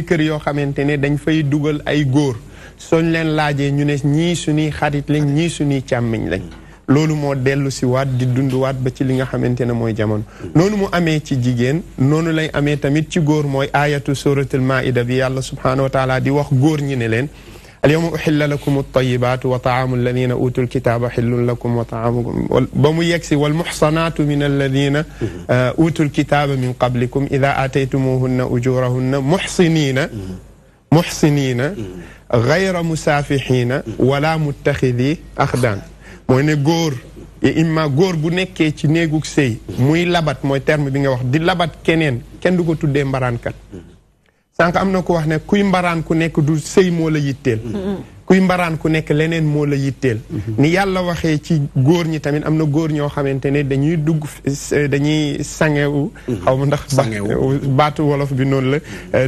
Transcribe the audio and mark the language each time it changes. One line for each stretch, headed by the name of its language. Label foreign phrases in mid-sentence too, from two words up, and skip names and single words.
Wolof: kër yoo xamante ne dañ fay dugal ay góor soñ leen laajee ñu ne ñii suñuy xarit lañ ñii suñuy càmmiñ lañ loolu moo dellu si waat di dunduwaat ba ci li nga xamante ne mooy jamono noonu mu amee ci jigéen noonu lay amee tamit ci góor mooy ayatu suratul maida bi yàlla
Arabic: سبحانه وتعالى
Wolof: di wax góor ñi ne leen
Arabic: اليوم أحل لكم الطيبات وطعام الذين أوتوا الكتاب حل لكم وطعامكم
Wolof: ba mu yegsi
Arabic: والمحصنات من الذين أوتوا الكتاب من قبلكم إذا آتيتموهن أجورهن محصنين غير مسافحين ولا متخذي أخدان
Wolof: mooy ne góor imma góor bu nekkee ci néegug sëy muy labat mooy terme bi nga wax di labat keneen kenn du ko tuddee mbaraankat sànq am na ko wax ne kuy mbaraan ku nekk du sëy moo la yitteel kuy mbaraan ku nekk leneen moo la yitteel ni yàlla waxee ci góor ñi tamit am na góor ñoo xamante ne dañuy dañuy sangewu xaw ma ndax baatu wolof bi noonu la